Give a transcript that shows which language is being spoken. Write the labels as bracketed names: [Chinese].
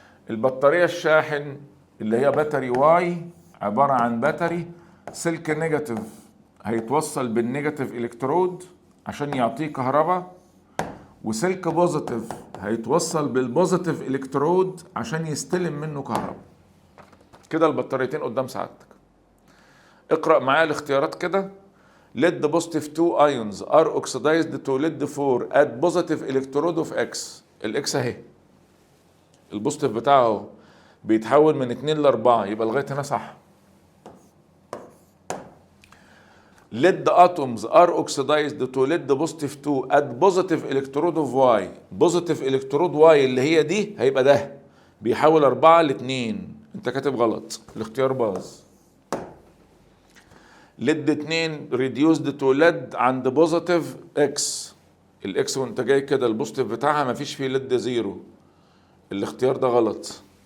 [Arabic] البطاريه الشاحن اللي هي باتري واي عباره عن باتري سلك نيجاتيف هيتوصل بالنيجاتيف الكترود عشان يعطيه كهرباء، وسلك بوزيتيف هيتوصل بالبوزيتيف الكترود عشان يستلم منه كهرباء. كده البطاريتين قدام سعادتك. اقرأ معايا الاختيارات كده. [English] lead positive 2 ions are oxidized to lead 4 at positive electrode of X. [Arabic] الاكس اهي البوزيتيف بتاعه اهو بيتحول من 2 ل 4 يبقى لغايه هنا صح. [English] lead atoms are oxidized to lead positive 2 at positive electrode of Y. positive electrode Y [Arabic] اللي هي دي هيبقى ده بيحول 4 ل 2. انت كاتب غلط، الاختيار باظ. [English] Lead 2 reduced to lead عند positive x. [Arabic] الاكس وانت جاي كده البوزيتيف بتاعها مفيش فيه ليد زيرو، الاختيار ده غلط.